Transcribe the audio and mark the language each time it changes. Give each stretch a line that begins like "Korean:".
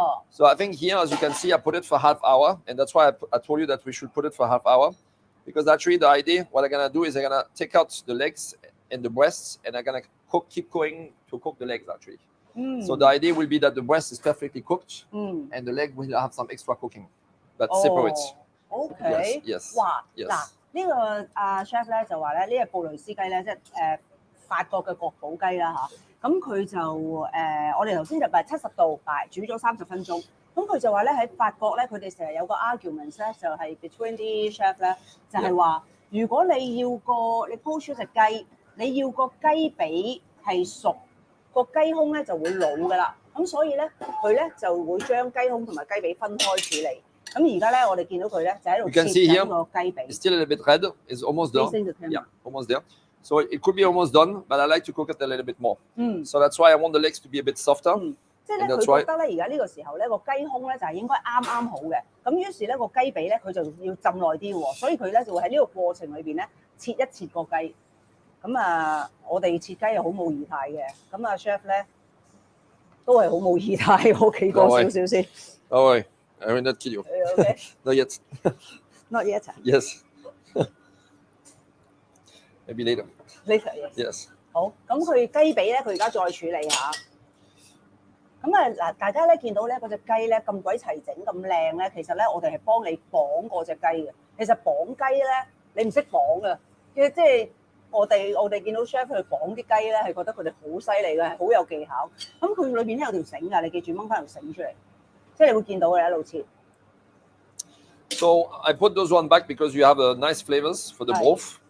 English: So I think here, as you can see, I put it for half hour, and that's why I told you that we should put it for half hour. Because actually the idea, what I'm gonna do is I'm gonna take out the legs and the breasts, and I'm gonna keep going to cook the legs actually. So the idea will be that the breast is perfectly cooked, and the leg will have some extra cooking, but separate. OK。 Yes. 哇！
Cantonese: 嗱，呢個chef 咧就話咧，呢個布雷斯雞咧，即係法國嘅國寶雞啦嚇。咁佢就我哋頭先就70度煮咗30分鐘。咁佢就話咧喺法國咧，佢哋成日有個 argument 咧，就係 between 啲 chef 咧，就係話如果你要你鋪出隻雞，你要個雞髀係熟，個雞胸咧就會老噶啦。咁所以咧，佢咧就會將雞胸同埋雞髀分開處理。咁而家咧，我哋見到佢咧就喺度切緊個雞髀。
English: It's still a little bit red. It's almost done. Yeah, almost there. So it could be almost done, but I like to cook it a little bit more. So that's why I want the legs to be a bit softer.
Cantonese: 即係咧，佢覺得咧，而家呢個時候咧，個雞胸咧就係應該啱啱好嘅。咁於是咧，個雞髀咧，佢就要浸耐啲喎。所以佢咧就會喺呢個過程裏邊咧，切一切個雞。咁啊，我哋切雞又好冇儀態嘅。咁啊，chef 咧都係好冇儀態。我企過少少先。
English: Oh wait, I will not kill you. Okay. Not yet. Not yet. Yes. Maybe later. Later. Yes.
Cantonese: 好，咁佢雞髀咧，佢而家再處理下。咁啊嗱，大家咧見到咧嗰隻雞咧咁鬼齊整咁靚咧，其實咧我哋係幫你綁過隻雞嘅。其實綁雞咧，你唔識綁嘅，即係我哋見到 chef 去綁啲雞咧，係覺得佢哋好犀利嘅，係好有技巧。咁佢裏邊咧有條繩㗎，你記住掹翻條繩出嚟，即係你會見到嘅一路切。
English: So I put those one back because you have a nice flavors for the both.